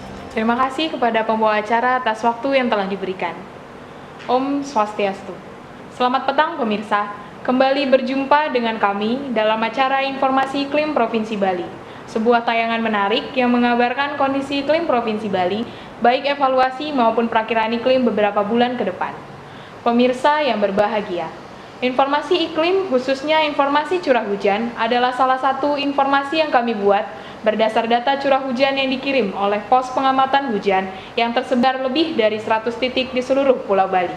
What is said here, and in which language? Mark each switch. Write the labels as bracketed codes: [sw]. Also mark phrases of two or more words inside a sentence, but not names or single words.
[id] Terima kasih kepada pembawa acara atas waktu yang telah diberikan. [ban] Om Swastiastu. [id] Selamat petang pemirsa, kembali berjumpa dengan kami dalam acara Informasi Iklim Provinsi Bali. Sebuah tayangan menarik yang mengabarkan kondisi iklim Provinsi Bali, baik evaluasi maupun perakiraan iklim beberapa bulan ke depan. Pemirsa yang berbahagia, informasi iklim khususnya informasi curah hujan adalah salah satu informasi yang kami buat berdasar data curah hujan yang dikirim oleh pos pengamatan hujan yang tersebar lebih dari 100 titik di seluruh Pulau Bali.